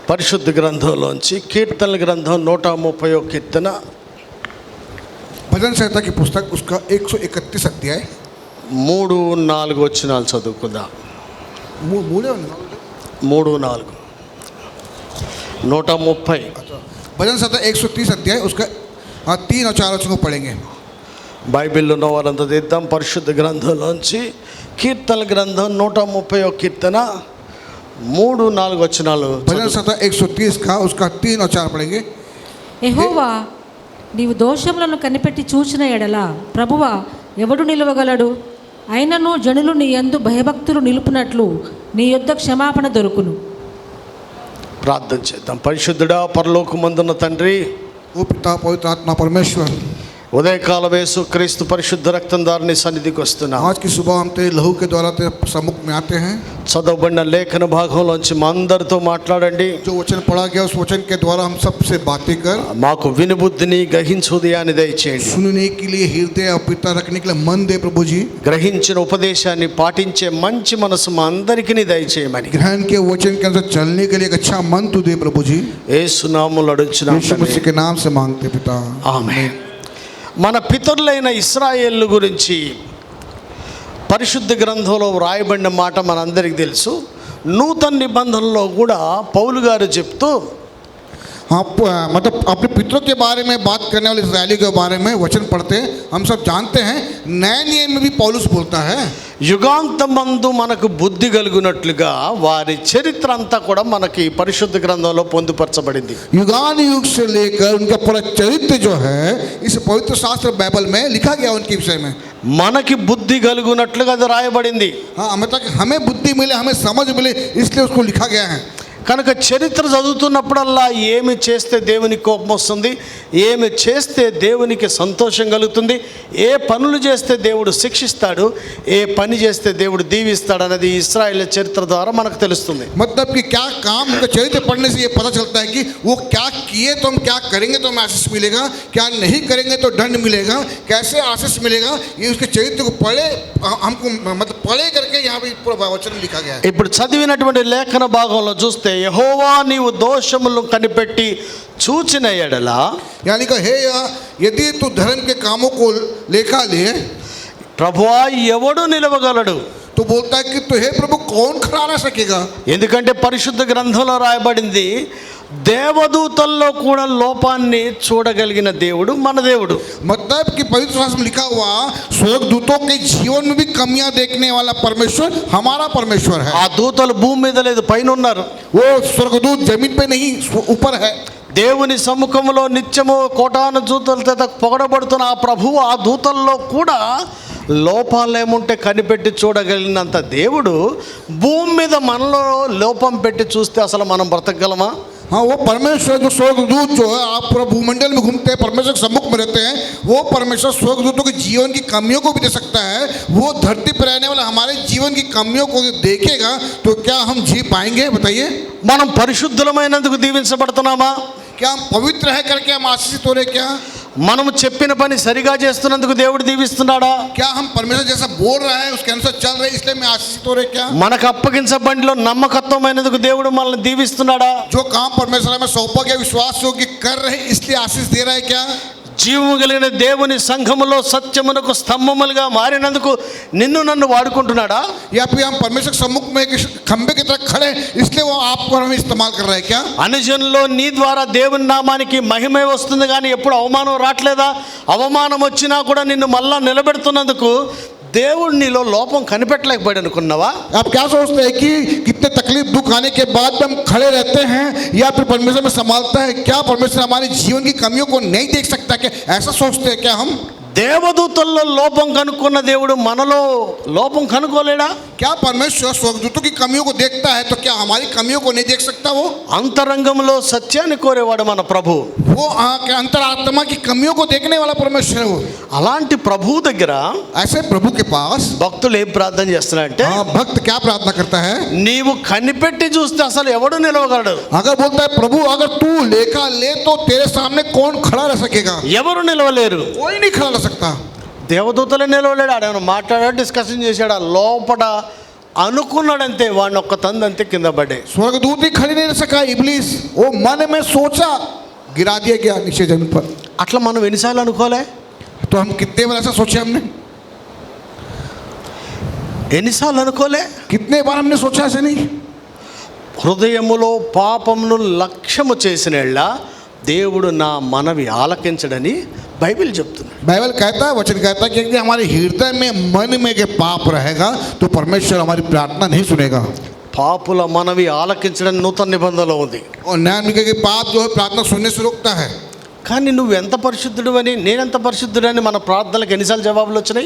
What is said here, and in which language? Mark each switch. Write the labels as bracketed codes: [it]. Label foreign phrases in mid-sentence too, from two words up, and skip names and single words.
[te] పరిశుద్ధ గ్రంథంలోంచి కీర్తనల గ్రంథం 130వ కీర్తన [hi] भजन संहिता की पुस्तक उसका 131 अध्याय [te] 3-4 వచనాలు చదువుకుందాం. 3-4 130 [hi] भजन संहिता 130 अध्याय उसका 3 और 4 वचनों पढ़ेंगे. [te] బైబిల్లో ఉన్న వారంతా తీద్దాం. పరిశుద్ధ గ్రంథంలోంచి కీర్తనల గ్రంథం 130వ కీర్తన 3-4 వచనాలు. [hi] भजन संहिता 130 का उसका 3 और 4 पढ़ेंगे. [te] యెహోవా నీవు దోషములను కనిపెట్టి చూచిన ఎడల ప్రభువా ఎవడు నిలవగలడు? అయినను జనులు నీ యందు భయభక్తులు నిలుపునట్లు నీ యొద్ద క్షమాపణ దొరుకును. ప్రార్థన చేద్దాం. పరిశుద్ధుడా పరలోకమందున్న తండ్రి, [hi] ओ पिता पवित्र आत्मा परमेश्वर, [te] ఉదయకాల యేసు క్రీస్తు పరిశుద్ధ రక్తం ద్వారా నీ సన్నిధికి వస్తున్నాం. [hi] आज की सुबह हम तेरे लहू के द्वारा तेरे सम्मुख में आते हैं. [te] చదవబడిన లేఖన భాగంలోంచి మా అందరితో మాట్లాడండి. [hi] जो वचन पढ़ा गया उस वचन के द्वारा हम सबसे बातें कर, [te] మాకు వినుబుద్ధిని గ్రహించు ఉదయాన్ని దయచేయండి. [hi] सुनने के लिए हृदय और पिता रखने के लिए मन दे प्रभु जी. [te] గ్రహించిన ఉపదేశాన్ని పాటించే మంచి మనసు మా అందరికీ దయచేయమని [hi] ग्रहण के वचन के अनुसार चलने के लिए एक अच्छा मन तू दे प्रभु जी. [te] యేసు నామములో అడుగుచున్నాం [hi] यीशु मसीह के नाम से मांगते पिता, [te] ఆమేన్. మన పితరులైన ఇశ్రాయేలు గురించి పరిశుద్ధ గ్రంథంలో వ్రాయబడిన మాట మనందరికీ తెలుసు. నూతన నిబంధనలో కూడా పౌలు గారు చెప్తూ [hi] आप मतलब अपने पितरों के बारे में बात करने वाले इस्राएली के बारे में वचन पढ़ते हैं. हम सब जानते हैं नए नियम में भी पौलुस बोलता है, [te] యుగాంతమందు మనకు బుద్ధి కలుగునట్లుగా వారి చరిత్ర అంతా కూడా మనకి పరిశుద్ధ గ్రంథంలో పొందుపరచబడింది. [hi] युगान युग से लेकर उनका पूरा चरित्र जो है इस पवित्र शास्त्र बाइबल में लिखा गया उनके विषय में. [te] మనకి బుద్ధి కలుగునట్లుగా అది రాయబడింది. [hi] हाँ, हमें बुद्धि मिले, हमें समझ मिले, इसलिए उसको लिखा गया है. [te] కనుక చరిత్ర చదువుతున్నప్పుడల్లా ఏమి చేస్తే దేవునికి కోపం వస్తుంది, ఏమి చేస్తే దేవునికి సంతోషం కలుగుతుంది, ఏ పనులు చేస్తే దేవుడు శిక్షిస్తాడు, ఏ పని చేస్తే దేవుడు దీవిస్తాడు అనేది ఇశ్రాయేల్ చరిత్ర ద్వారా మనకు తెలుస్తుంది. [hi] मतलब कि क्या काम उनका चरित्र पढ़ने से ये पता चलता है कि वो क्या किए तो हम क्या करेंगे तो हमें आशीष मिलेगा, क्या नहीं करेंगे तो दंड मिलेगा, कैसे आशीष मिलेगा, ये उसके चरित्र को पढ़े हमको मतलब पढ़े करके यहाँ पे पूरा वचन लिखा गया है. [te] ఇప్పుడు చదివినటువంటి లేఖన భాగంలో చూస్తే యెహోవా నీవు దోషములను కనిపెట్టి చూచిన ఎడల, [hi] यानी कि हे यदि तू धर्म के कामों को लेखा ले, [te] ప్రభువా ఎవడు నిలవగలడు? [hi] तो बोलता है कि तो हे प्रभु कौन खड़ा रह सकेगा. [te] ఎందుకంటే పరిశుద్ధ గ్రంథంలో రాయబడింది దేవదూతల్లో కూడా లోపాన్ని చూడగలిగిన దేవుడు మన దేవుడు. [hi] मतलब कि पवित्र शास्त्र में लिखा हुआ स्वर्गदूतों के जीवन में भी कमियां देखने वाला परमेश्वर हमारा परमेश्वर है. [te] ఆ దూతలు భూమి మీద లేదు, పైన ఉన్నారు. [hi] वो स्वर्गदूत जमीन पे नहीं ऊपर है. [te] దేవుని సముఖంలో నిత్యము కోటాను దూతలతో పొగడబడుతున్న ఆ ప్రభువు ఆ దూతల్లో కూడా లోపాలు ఏముంటే కనిపెట్టి చూడగలిగినంత దేవుడు భూమి మీద మనలో లోపం పెట్టి చూస్తే అసలు మనం బ్రతకగలమా? [hi] हाँ, वो परमेश्वर जो स्वर्गदूत जो है आप पूरा भूमंडल में घूमते हैं, परमेश्वर के सम्मुख में रहते हैं, वो परमेश्वर स्वर्गदूतों के जीवन की कमियों को भी दे सकता है. वो धरती पर रहने वाला हमारे जीवन की कमियों को देखेगा तो क्या हम जी पाएंगे? बताइए. [te] మనం పరిశుద్ధులమైనందుకు దీవించబడుతున్నామా? [hi] क्या हम पवित्र है करके हम आशीषित हो रहे? क्या [te] మనము చెప్పిన పని సరిగా చేస్తున్నందుకు దేవుడు దీవిస్తున్నాడా? [hi] क्या हम परमेश्वर जैसा बोल रहा है उसके अनुसार चल रहे इसलिए मैं आशीषित हो रहे? क्या [te] మనకు అప్పగించబడిలో నమ్మకత్వమైనందుకు దేవుడు మనల్ని దీవిస్తున్నాడా? [hi] जो काम परमेश्वर हमें सौंपा गया विश्वास योग्य कर रहे इसलिए आशीष दे रहा है? क्या [te] జీవము కలిగిన దేవుని సంఘములో సత్యమునకు స్తంభములుగా మారినందుకు నిన్ను నన్ను వాడుకుంటున్నాడా? [hi] या फिर हम परमेश्वर के सम्मुख में एक खंबे की तरह खड़े इसलिए वो आपको हमें इस्तेमाल कर रहा है? क्या [te] అనుజనులో నీ ద్వారా దేవుని నామానికి మహిమే వస్తుంది కానీ ఎప్పుడు అవమానం రావట్లేదా? అవమానం వచ్చినా కూడా నిన్ను మళ్ళా నిలబెడుతున్నందుకు దేవుడు నీలో లోపం కనిపెట్టలేకపోయాడు అనుకున్నావా? [hi] आप क्या सोचते हैं कि कितने तकलीफ दुख आने के बाद भी हम खड़े रहते हैं या फिर परमेश्वर में संभालता है? क्या परमेश्वर हमारे जीवन की कमियों को नहीं देख सकता? क्या ऐसा सोचते हैं? क्या हम [te] దేవదూతల్లో లోపం కనుక్కున్న దేవుడు మనలో లోపం కనుక్కోలేడా? [hi] क्या परमेश्वर स्वर्गदूतों की कमियों को देखता है तो क्या हमारी कमियों को नहीं देख सकता? वो [te] అంతరంగంలో సత్యాన్ని కోరేవాడు మన ప్రభు. [hi] वो अंतरात्मा की कमियों को देखने वाला परमेश्वर है. वो [te] అలాంటి ప్రభు దగ్గర [hi] ऐसे प्रभु के पास [te] భక్తులు ఏం ప్రార్థన చేస్తున్నారంటే, [hi] भक्त क्या प्रार्थना करता है? [te] నీవు కనిపెట్టి చూస్తే అసలు ఎవడు నిలవగలడు? [hi] अगर बोलता है प्रभु अगर तू लेखा ले तो तेरे सामने कौन खड़ा रह सकेगा? [te] ఎవరు నిలవలేరు. [hi] कोई नहीं खड़ा रह सकता. [te] దేవదూతలే నిలవలేడు. ఆడేమన్నా మాట్లాడా, డిస్కషన్ చేశాడా? లోపల అనుకున్నాడంతే, వాడిని ఒక్క తందంతే కింద పడ్డాయి. [hi] स्वर्गदूत ही खड़ी नहीं रह सका, इब्लीस वो मन में सोचा, गिरा दिया गया नीचे जमीन पर. [te] అట్లా మనం ఎన్నిసార్లు అనుకోలే? [hi] तो हम कितने बार ऐसा सोचे हमने, [te] ఎన్నిసార్లు అనుకోలే? [hi] कितने बार हमने सोचा ऐसे नहीं. [te] హృదయములో పాపమును లక్ష్యము చేసినెళ్ళ దేవుడు నా మనవి ఆలకించడని బైబిల్ చెప్తున్నాడు. [hi] बाइबल कहता है, वचन कहता है कि यदि हमारे हृदय में मन में के पाप रहेगा तो परमेश्वर हमारी प्रार्थना नहीं सुनेगा. [te] పాపుల మనవి ఆలకించడం నూతన నిబంధనలో ఉంది. [hi] और नया नियम के पाप जो है प्रार्थना सुनने से रोकता है. [te] కానీ నువ్వు ఎంత పరిశుద్ధుడు అని, నేనెంత పరిశుద్ధుడు అని మన ప్రార్థనలకు ఎన్నిసార్లు జవాబులు వచ్చినాయి?